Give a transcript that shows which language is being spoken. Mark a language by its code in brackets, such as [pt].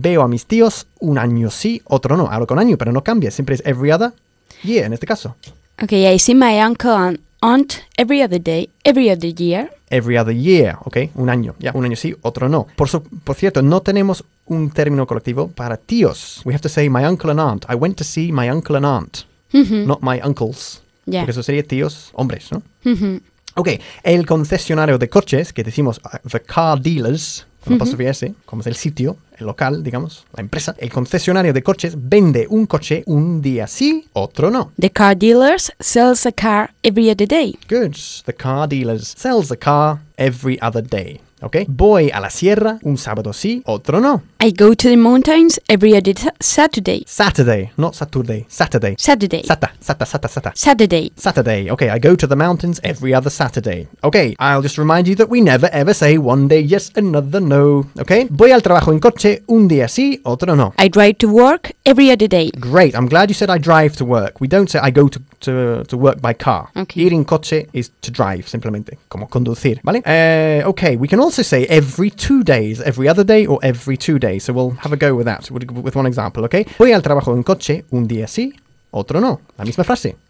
[es] Veo a mis tíos un año sí, otro no. Hablo con año, pero no cambia. Siempre es [en] every other year [es] en este caso. [en] Okay, I see my uncle and aunt every other day, every other year. Every other year, okay, [es] un año. Ya, yeah, un año sí, otro no. Por cierto, no tenemos un término colectivo para tíos. [en] We have to say my uncle and aunt. I went to see my uncle and aunt, not my uncles. Yeah. [es] Porque eso sería tíos hombres, ¿no? Mm-hmm. Ok, el concesionario de coches, que decimos [en] the car dealers, [es] con apostrofe S, como es el sitio, el local, digamos, la empresa. El concesionario de coches vende un coche un día sí, otro no. [en] The car dealers sells a car every other day. Good, the car dealers sells a car every other day. [es] Ok, voy a la sierra un sábado sí, otro no. [en] I go to the mountains every other Saturday. Saturday, not Saturday, Saturday. Saturday. Sata. Saturday. Saturday, ok, I go to the mountains every other Saturday. Ok, I'll just remind you that we never ever say one day yes, another no. [es] Ok, voy al trabajo en coche un día sí, otro no. [en] I drive to work every other day. Great, I'm glad you said I drive to work. We don't say I go to work by car. Okay. [es] Ir en coche [en] is to drive, [es] simplemente, como conducir, ¿vale? [en] Ok, we can also say every 2 days, every other day or every 2 days. So we'll have a go with that, with one example, okay? [es] Voy al trabajo en coche un día sí, otro no. La misma frase.